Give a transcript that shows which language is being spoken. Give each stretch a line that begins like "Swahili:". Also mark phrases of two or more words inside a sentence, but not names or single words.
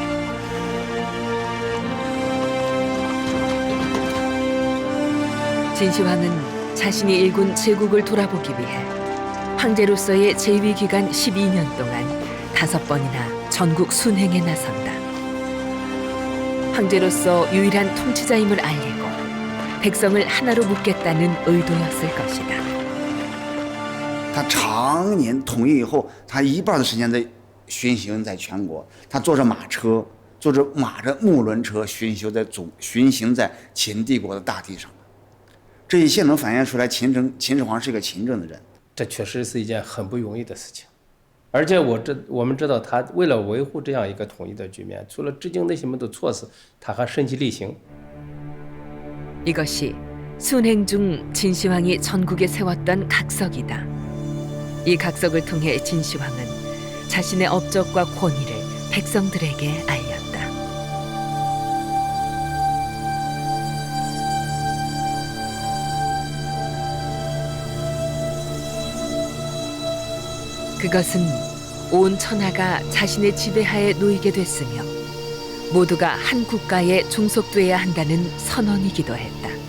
Korean: 진시황은 자신이 일군 제국을 돌아보기 위해 황제로서의 재위 기간 12년 동안 5번이나 전국 순행에 나선다. 황제로서 유일한 통치자임을 알리고 백성을 하나로 묶겠다는 의도였을 것이다.
Chinese: 他常年统一以后，他一半的时间在巡行在全国，他坐着马车，坐着木轮车巡行在秦帝国的大地上。这一切能反映出来秦始皇是一个勤政的人。这确实是一件很不容易的事情。而且我们知道，他为了维护这样一个统一的局面，除了制定那些么的措施，他还身体力行。
Korean: 이것이 순행 중 진시황이 전국에 세웠던 각석이다. 이 각석을 통해 진시황은 자신의 업적과 권위를 백성들에게 알렸다. 그것은 온 천하가 자신의 지배하에 놓이게 됐으며 모두가 한 국가에 종속돼야 한다는 선언이기도 했다.